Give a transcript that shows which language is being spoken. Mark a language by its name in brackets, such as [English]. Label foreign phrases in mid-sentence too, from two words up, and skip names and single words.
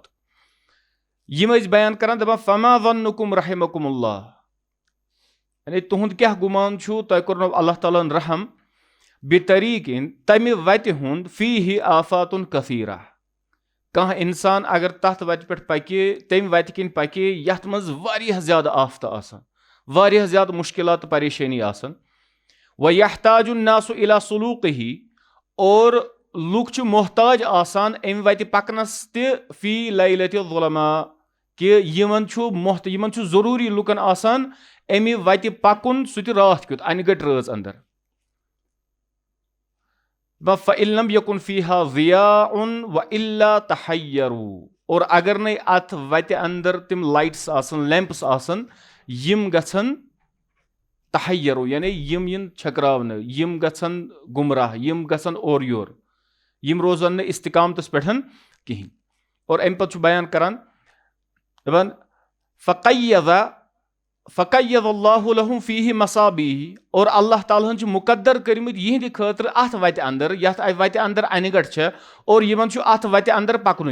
[Kashmiri] یِم ٲسۍ بیان کران دپان [Arabic] فما ظنکم رحمکم اللہ [Kashmiri] یعنی تُہُنٛد کیاہ گُمان چھُ تۄہہِ کوٚرنو اللہ تعالیٰ ہن رحم بطریٖقن تمہِ وتہِ ہُنٛد [Arabic] فیٖہِ آفاتُن کثیرہ. [Kashmiri] کانٛہہ انسان اگر تتھ وتہِ پٮ۪ٹھ پکہِ تمہِ وتہِ کِنۍ پکہِ یتھ منٛز واریاہ زیادٕ آفتہٕ آسان واریاہ زیادٕ مُشکلات تہٕ پریشٲنی آسان. [Arabic] وَیَحتاجُ النَّاسُ إِلَى سُلوٗقِهِ [Kashmiri] اور لُکھ چھِ محتاج آسان امہِ وتہِ پکنس تہِ [Arabic] فی لیلتِ الظُلما [Kashmiri] کہِ یِمن چھُ ضروٗری لُکن آسان امہِ وتہِ پکُن سُہ تہِ راتھ کیُتھ انہِ گٔٹۍ رٲژ اندر. [Arabic] فإن لم يكن فيها ضياء وإلا تحيروا, [Kashmiri] और अगर नहीं अथ वत अंदर तिम लाइट्स आसन लैंप्स आसन यम गछन तहय्यरू, यानी यम इन छकरावन, यम गछन गुमराह, यम गछन और योर, यम रोजन न इस्तिकामतस पेठन कहीं। और अम पत बयान करान दपान [Arabic] فقيض الله لهم فيه مصابيح, [Kashmiri] और अल्लाह ताला हन मुकद्दर करमित यिहंदि खतर अथ वत अंदर, यथ वत अंदर अनगट छ, और यमन छु अथ वत अंदर पकनुई।